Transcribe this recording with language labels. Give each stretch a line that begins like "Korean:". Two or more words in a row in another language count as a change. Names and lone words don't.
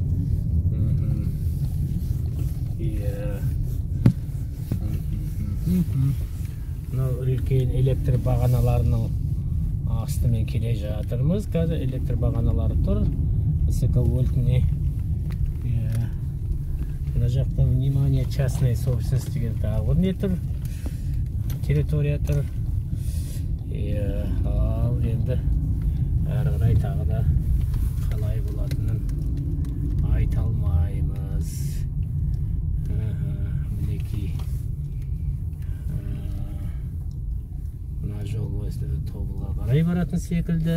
Kazakh: Мынау үлкен электр бағаналарының астымен келе жатырмыз. Қазір электр бағаналары тұр. Высоковольтный. Мына жақта внимание,
Russian: частная собственность
Kazakh: деген тағы не тұр. территория тұр. Ал енді әрі қарай тағы да қалай болатынын айта алмаймыз. Мінекей мына жол Тобылға қарай баратын секілді.